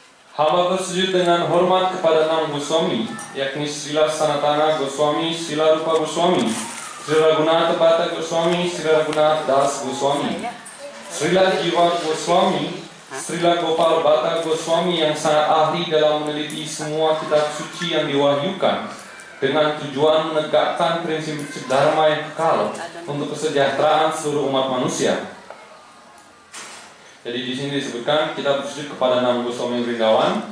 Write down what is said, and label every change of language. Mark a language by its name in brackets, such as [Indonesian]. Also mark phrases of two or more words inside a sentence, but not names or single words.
[Indonesian] Hamba bersujud dengan hormat kepada 6 Goswami, yakni Srila Sanatana Goswami, Srila Rupa Goswami, Srila Raghunath Bhatta Goswami, Srila Raghunath Das Goswami, Srila Jiva Goswami, Srila Gopal Bhatta Goswami yang sangat ahli dalam meneliti semua kitab suci yang diwahyukan dengan tujuan menegakkan prinsip-prinsip dharma yang kekal untuk kesejahteraan seluruh umat manusia. Jadi di sini disebutkan kita bersujud kepada 6 Goswami Vrindawan.